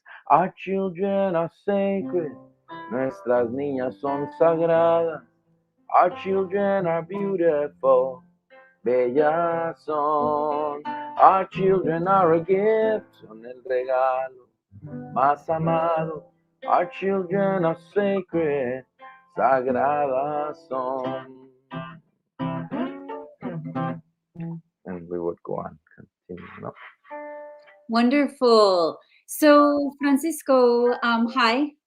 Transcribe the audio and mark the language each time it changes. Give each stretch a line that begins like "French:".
English: Our children are sacred,
Spanish: nuestras niñas son sagradas.
English: Our children are beautiful,
Spanish: bellas son.
English: Our children are a gift,
Spanish: son el regalo más amado.
English: Our children are sacred,
Spanish: sagradas son.
English: And we would go on, continue. No? Wonderful. So, Francisco, hi.